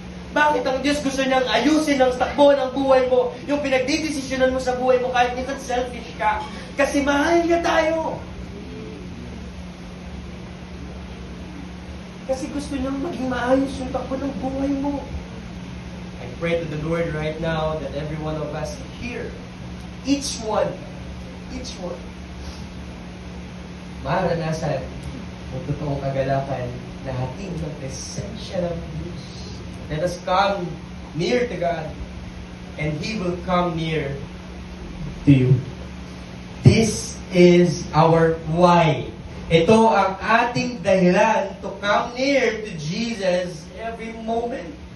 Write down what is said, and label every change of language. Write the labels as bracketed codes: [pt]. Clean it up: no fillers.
[tl] Bakit ang Diyos gusto niyang ayusin ang takbo ng buhay mo, yung pinagdidesisyonan mo sa buhay mo kahit minsan selfish ka? Kasi mahal niya tayo. Kasi gusto niyang maging maayos yung takbo ng buhay mo. [en] I pray to the Lord right now that every one of us here, each one, [tl] maranasan ang totoong kagalakan na hating ng presensya ng Diyos. [en] Let us come near to God, and He will come near to you. This is our why. [tl] Ito ang ating dahilan [en] to come near to Jesus every moment.